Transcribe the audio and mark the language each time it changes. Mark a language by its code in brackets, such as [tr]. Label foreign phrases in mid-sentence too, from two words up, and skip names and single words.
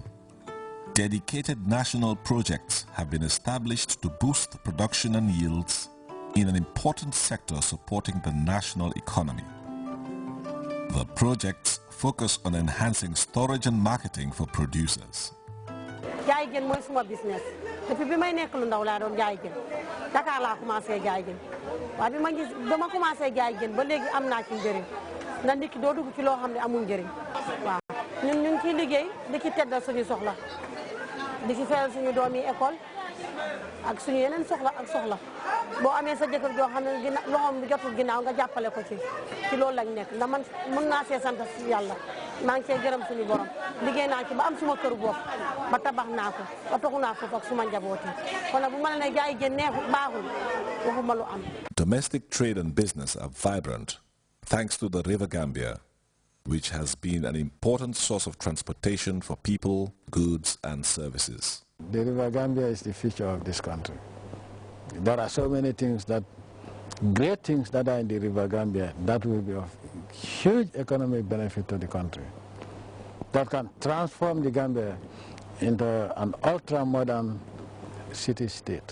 [en] Dedicated national projects have been established to boost production and yields in an important sector supporting the national economy. The projects focus on enhancing storage and marketing for producers. [wo] Jaay jën mooy suma business depuis bi may nekk lu ndaw laa doon jaay jën Dakar laa commencé jaay jën waaye bi ma gis ba ma commencé jaay jën ba léegi am naa ci njëriñ ndax nit ki doo dugg ci loo xam ne amul njëriñ waaw ñun ñu ngi ciy liggéey di ci teddal suñu soxla di ci fayal suñu doom yi école ak suñu yeneen soxla ak soxla boo amee sa jëkkër joo xam ne loxoom jotul ginnaaw nga jàppale ko ci loolu lañ nekk ndax man mën naa see sant yàlla maa ngi see gërëm suñu borom liggéey naa ci ba am suma këru bopp ba tabax naa ko ba toxu naa foofu ak suma njabooti kon nag bu ma ne jaay jën neexul baaxul waxuma lu am. [en] Domestic trade and business are vibrant thanks to the River Gambia, which has been an important source of transportation for people, goods and services. The River Gambia is the future of this country. There are so many things great things that are in the River Gambia that will be of huge economic benefit to the country, that can transform the Gambia into an ultra-modern city-state.